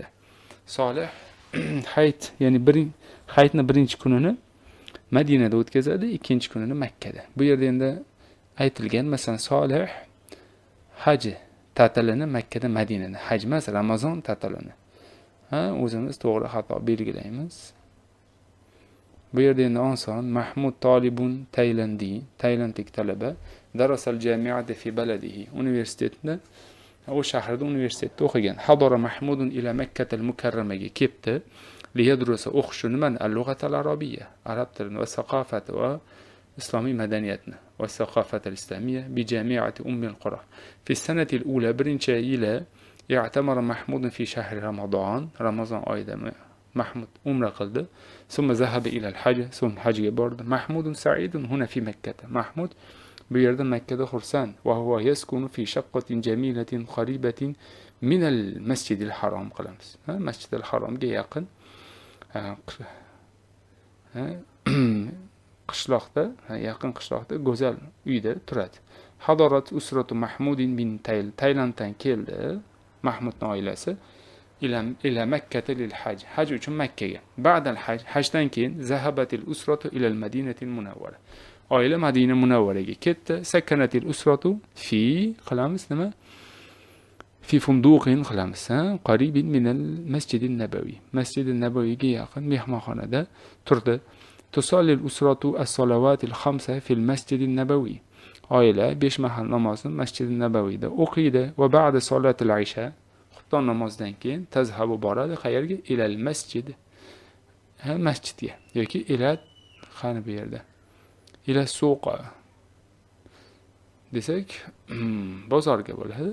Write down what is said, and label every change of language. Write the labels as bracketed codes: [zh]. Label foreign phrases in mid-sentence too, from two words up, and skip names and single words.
[uz] Solih hayit, ya'ni hayitni birinchi kunini Madinada o'tkazadi, ikkinchi kunini Makkada. Bu yerda endi aytilgan, masalan, Solih haj ta'tilini Makkada, Madinada. Haj emas, Ramazon ta'tilini. O'zimiz to'g'ri xato belgilaymiz. Bu yerda endi oson. [ar] محمود طالب [uz] Tailandlik talaba [ar] درس الجامعة في بلده. [uz] Universitetda, o shahrida universitetda o'qigan. [ar] حضر محمود إلى مكة المكرمة kelibdi. Liyadrusa [uz] o'qishi nimani? [ar] اللغة العربية, [uz] arab tilini va saqofati va islomiy madaniyatni [ar] والثقافة الإسلامية بجامعة القرى. في السنة الأولى, [uz] birinchi yili [ar] اعتمر محمود في شهر رمضان [uz] oyida Mahmud umra qildi. [ar] ثم ذهب إلى الحج, [uz] hajga bordi. [ar] محمود سعيد هنا في مكة. [uz] Mahmud bu yerda Makkada xursand. [ar] وهو يسكن في شقة جميلة قريبة من المسجد الحرام qilamiz. [uz] Masjid al-haromga yaqin qishloqda, yaqin qishloqda go'zal uyda turadi. [ar] حضرت أسرة محمود بن [uz] Tailanddan keldi Mahmudning oilasi [ar] إلى مكة للحج. [uz] Haj uchun Makkaga. [ar] بعد الحج, [uz] hajdan keyin [ar] ذهبت الأسرة إلى المدينة المنورة. [uz] Oila Madina Munawwaraga ketdi. [ar] سكنت الأسرة في [uz] qilamiz nima? [ar] في فندق qilamiz, قريب من المسجد النبوي. [uz] Masjid an-nabawiyga yaqin mehmonxonada turdi. [ar] تصلي الأسرة الصلوات الخمس في المسجد النبوي. [uz] Oila 5 mahal namozni Masjid an-nabawiyda o'qiydi [ar] وبعد صلاة العشاء, [uz] xufton namozidan keyin tazhabu boradi qayerga? [ar] إلى المسجد. [uz] Masjidga yoki ila qani bu yerda? [ar] إلى السوق [uz] desak, bozorga bo'ladi.